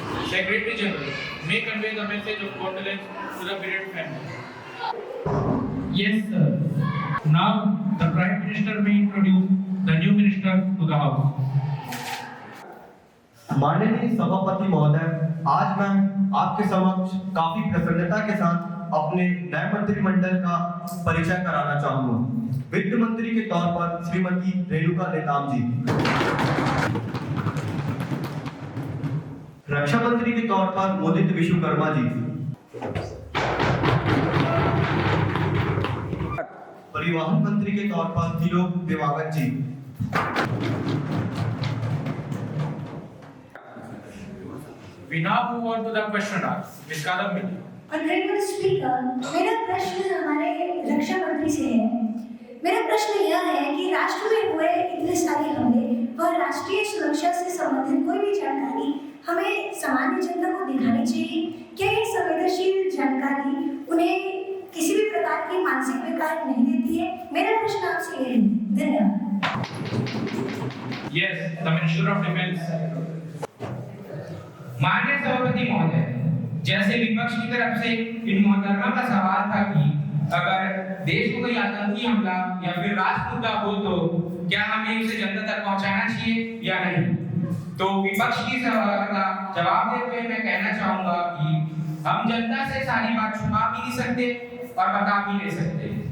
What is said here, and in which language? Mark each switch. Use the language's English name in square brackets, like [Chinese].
[English] Secretary General may convey the message of condolence to the Viren family. Yes, sir. Now, the Prime Minister may introduce the new minister to the House. [Hindi] माननीय सभापति महोदय, आज मैं आपके समक्ष काफी प्रसन्नता के साथ अपने नए मंत्रिमंडल का परिचय कराना चाहूंगा। वित्त मंत्री के तौर पर श्रीमती रेणुका नेताम जी, रक्षा मंत्री के तौर पर मोदित विश्वकर्मा जी, परिवहन मंत्री के तौर पर त्रिलोक दिवाकर जी, [English] We now move on to the question hour. Ms. Kadambini. Honorable Speaker, [Hindi] मेरा प्रश्न हमारे रक्षा मंत्री से है। मेरा प्रश्न यह है कि राष्ट्र में हुए इतने सारे हमले व राष्ट्रीय सुरक्षा से संबंधित कोई भी जानकारी हमें सामान्य जनता को दिखानी चाहिए। क्या ये संवेदनशील जानकारी उन्हें किसी भी प्रकार की मानसिक विकार नहीं देती है? मेरा प्रश्न आपसे ये है। धन्यवाद। [English] Yes, the Minister of Defence. [Hindi] माननीय सभापति महोदय, जैसे विपक्ष की तरफ से इन मोहतरमा का सवाल था कि अगर देश को कोई आतंकी हमला या फिर राष्ट्र मुद्दा हो तो क्या हमें उसे जनता तक पहुंचाना चाहिए या नहीं, तो विपक्ष की सवाल का जवाब देते हुए मैं कहना चाहूंगा कि हम जनता से सारी बात छुपा भी नहीं सकते और बता भी नहीं सकते।